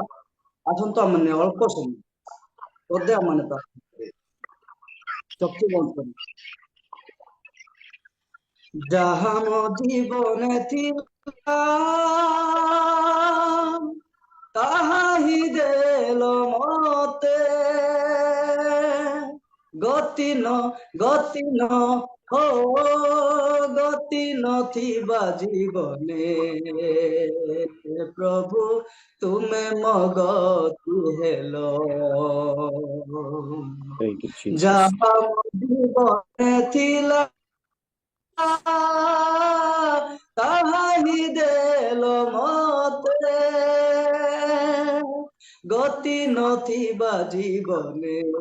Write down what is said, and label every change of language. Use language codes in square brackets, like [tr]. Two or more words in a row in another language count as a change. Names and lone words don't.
[or] ଆସନ୍ତୁ ଆମେ ଅଳ୍ପ ସମୟ ବୋଧେ ଆମେ ଚକ୍ଷୁ ବନ୍ଦ କରି ଯାହା ମୋ ଜୀବନେ ଥିଲା ତାହା ହିଁ ଦେଲ ମତେ ଗତି ହୋ ଗତି ନଥିବା ଜୀବନେ ପ୍ରଭୁ ତୁମେ ମୋ ଗତି ହେଲ [en] Thank you, Jesus. [or] ଯାହା ମୋ ଜୀବନେ ଥିଲା ତାହା ହିଁ ଦେଲ ମତେ ଗତି ନଥିବା ଜୀବନେ